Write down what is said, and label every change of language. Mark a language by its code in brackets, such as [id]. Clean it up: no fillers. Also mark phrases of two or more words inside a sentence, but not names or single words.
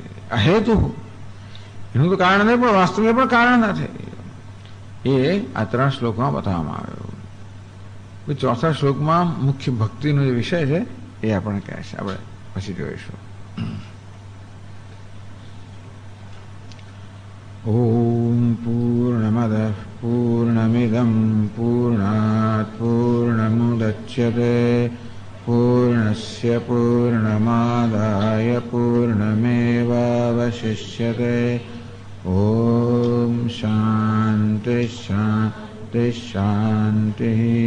[gu] અહેતુ એનું તો કારણ નથી, પણ વાસ્તવિક પણ કારણ નથી. એ આ 3 શ્લોકમાં બતાવવામાં આવ્યું. ચોથા શ્લોકમાં મુખ્ય ભક્તિનો જે વિષય છે એ આપણે કહે છે, આપણે પછી જોઈશું. [sa] ॐ पूर्णमदः पूर्णमिदं पूर्णात् पूर्णमुदच्यते पूर्णस्य पूर्णमादाय पूर्णमेवावशिष्यते। ॐ शान्ति शान्ति शान्तिः।